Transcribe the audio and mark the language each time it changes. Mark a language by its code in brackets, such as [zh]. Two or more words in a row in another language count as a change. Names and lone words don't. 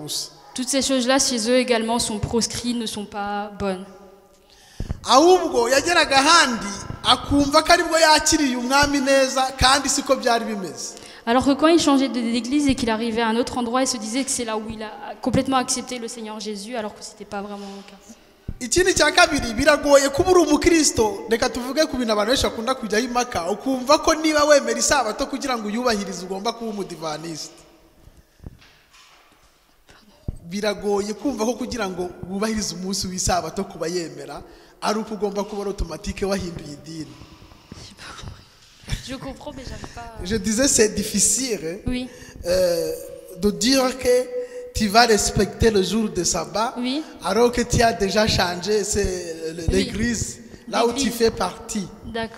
[fr] Toutes ces choses-là, chez eux également, sont proscrites, ne sont pas bonnes. Alors que quand il changeait d'église et qu'il arrivait à un autre endroit, il se disait que c'est là où il a complètement accepté le Seigneur Jésus, alors que ce n'était pas vraiment le cas. [rw] Ikindi cya kabiri biragoye kuba uri umukristo reka tuvuge ku bintu abantu benshi bakunda kujyaho impaka ukumva ko niba wemera isabato kugira ngo uyubahirize ugomba kuba umudivaniste. Biragoye kumva ko kugira ngo wubahirize umunsi w'isabato kuba yemera ari uko ugomba kuba automatique wahinduye idini. [fr] Je comprends mais j'arrive pas. Je disais c'est difficile oui. De dire que tu vas respecter le jour de sabbat, oui. Alors que tu as déjà changé l'église, oui. Là où tu fais partie. D'accord.